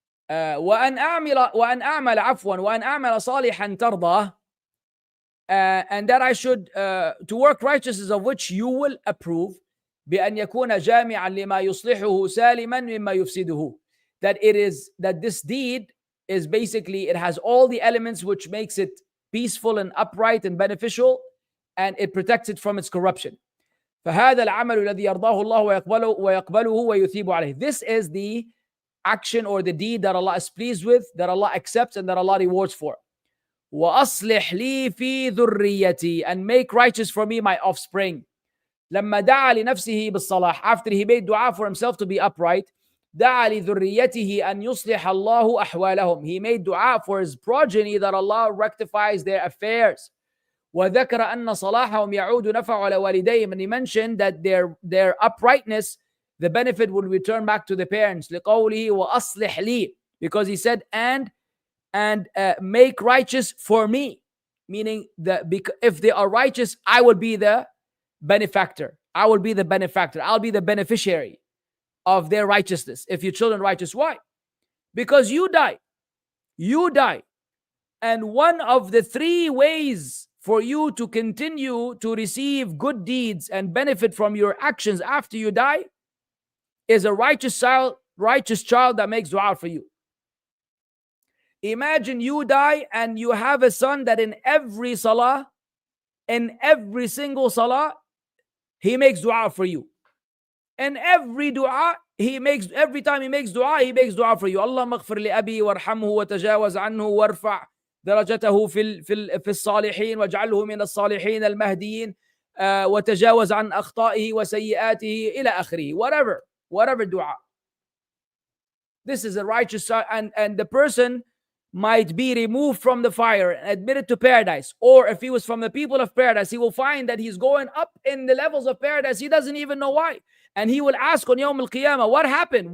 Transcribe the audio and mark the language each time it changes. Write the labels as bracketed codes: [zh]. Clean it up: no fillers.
[ar] وأن أعمل صالحا ترضاه, [en] and that I should to work righteousness of which you will approve, [ar] بأن يكون جامعا لما يصلحه سالما مما يفسده, [en] that this deed is basically, it has all the elements which makes it peaceful and upright and beneficial, and it protects it from its corruption. [ar] فهذا العمل الذي يرضاه الله ويقبله ويثيب عليه. [en] This is the action or the deed that Allah is pleased with, that Allah accepts and that Allah rewards for. [ar] وأصلح لي في ذريتي, [en] and make righteous for me my offspring. [ar] لما دعا لنفسه بالصلاح, [en] after he made dua for himself to be upright, [ar] دعا لذريته أن يصلح الله أحوالهم. [en] He made dua for his progeny that Allah rectifies their affairs. [ar] وذكر أن صلاحهم يعود نفع على والديهم, [en] and he mentioned that their uprightness, the benefit will return back to the parents. [ar] لقوله وأصلح لي, [en] because he said and make righteous for me, meaning that if they are righteous, I will be the benefactor. I will be the benefactor. I'll be the beneficiary of their righteousness. If your children righteous, why? Because you die. You die. And one of the three ways for you to continue to receive good deeds and benefit from your actions after you die is a righteous child that makes dua for you. Imagine you die and you have a son that in every salah, in every single salah, he makes dua for you. And every dua, every time he makes dua for you. [ar] اللهم اغفر لأبي وارحمه وتجاوز عنه وارفع درجته في الصالحين واجعله من الصالحين المهديين وتجاوز عن أخطائه وسيئاته إلى آخره. [en] Whatever dua. This is a righteous son, and the person might be removed from the fire and admitted to paradise. Or if he was from the people of paradise, he will find that he's going up in the levels of paradise. He doesn't even know why. And he will ask on Yawm al-Qiyamah, what happened?